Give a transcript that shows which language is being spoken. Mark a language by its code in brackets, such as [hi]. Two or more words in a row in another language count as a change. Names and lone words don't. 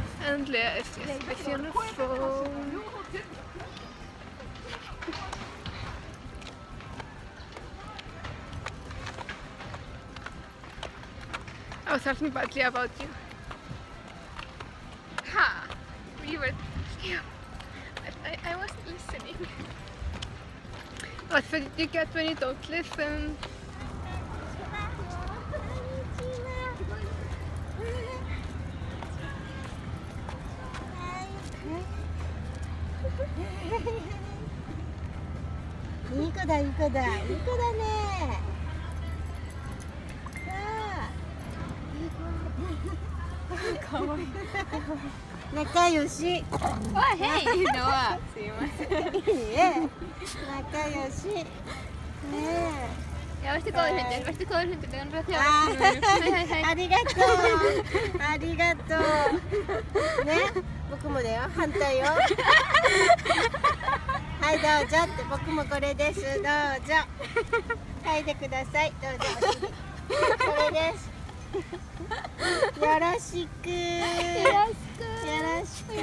[en] And Lea is just busy on her phone. I was talking badly about you. Ha! You were... Yeah. I wasn't listening. What did you get when you don't listen? [ja] いい子だ、いい子だ、いい子だね。かわいい。仲良し。 [en] Oh, hey, Noah. [ja] すいません。いいえ。仲良し。ねえ。 [sv] Ja, värsta kålhunten, värsta kålhunten. Den röt jag. Ah, Hej, hej, hej. [ja] ありがとう。ありがとう。ね、僕もだよ。反対よ。はい、どうぞって僕もこれです。どうぞ。嗅いでください。どうぞ。これです。よろしく。よろしく。よろしく。